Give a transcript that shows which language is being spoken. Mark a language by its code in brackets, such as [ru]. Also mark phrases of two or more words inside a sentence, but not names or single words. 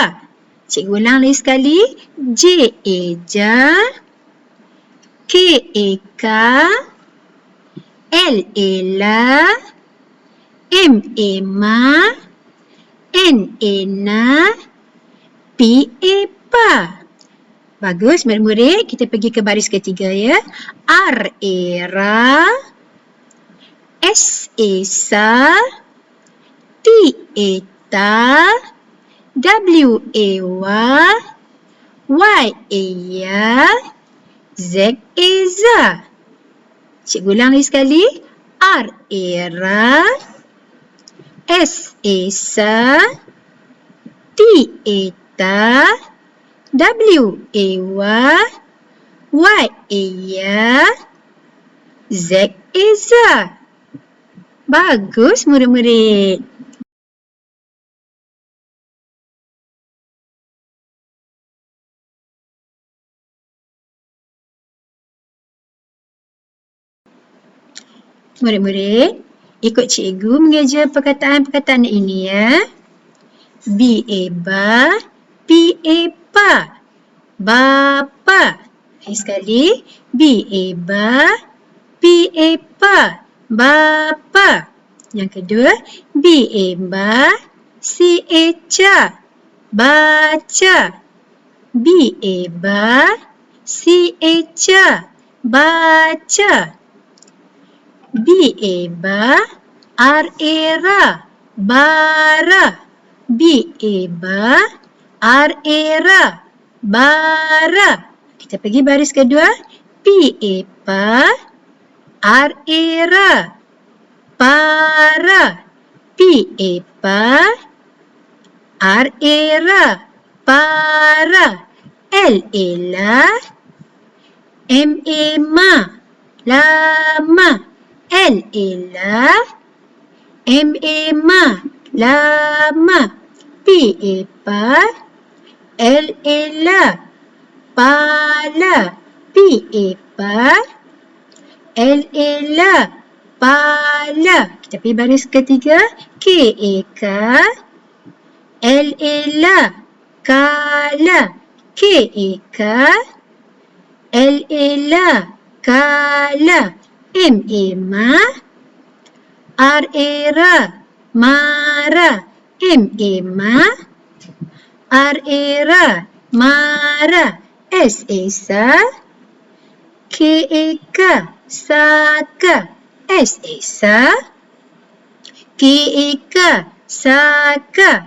[ms] Cikgu ulang lagi sekali. J Eja, K Eka, L Ella, M Emma, N Ena, P Epa. Bagus murid-murid. Kita pergi ke baris ketiga ya. R Era, S Esa, T Eta, W Ewa, Y Eya, Z Eza. Cikgu ulang lagi sekali. R Era, S Esa, T Eta, W Ewa, Y Eya, Z Eza. Bagus murid-murid. Murid-murid, ikut cikgu mengeja perkataan-perkataan ini ya. B Eba, P Epa, bapa. Lagi sekali. B Eba, P Epa, bapa. Yang kedua, B Eba, C Eca, baca. B Eba, C Eca, baca. B Eba, R Era, bara. B Eba, R Era, bara. Kita pergi baris kedua. P Epa, R Era, para. P Epa, R Era, para. L Ella, M Emma, lama. L Ella, M Emma, lama. P Epa, L Ella, pala. P Epa, L Ella, pala. Kita pergi baris ketiga. K Eka, L Ella, kala. K Eka, L Ella, kala. M Emma, R Era, marah. M Emma, R Era, marah. S Esa, K Eka, saka. S Esa, K Eka, saka.